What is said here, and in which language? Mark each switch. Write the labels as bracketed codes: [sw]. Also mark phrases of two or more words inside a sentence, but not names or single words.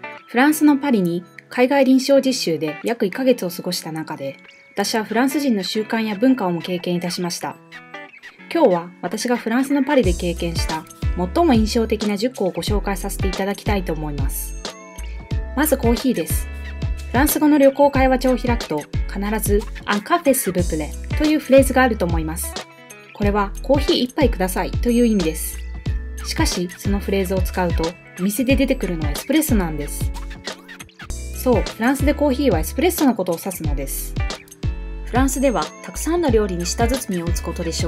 [ja] フランスのパリに海外臨床実習で約1ヶ月を過ごした中で、私はフランス人の習慣や文化をも経験いたしました。今日は私がフランスのパリで経験した最も印象的な10個をご紹介させていただきたいと思います。まずコーヒーです。フランス語の旅行会話帳を開くと必ず [fr] Un café s'il vous plaît [ja] というフレーズがあると思います。これはコーヒー1杯くださいという意味です。しかしそのフレーズを使うとお店で出てくるのはエスプレッソなんです。そう、フランスでコーヒーはエスプレッソのことを指すのです。フランスではたくさんの料理に舌包みを打つことでしょう。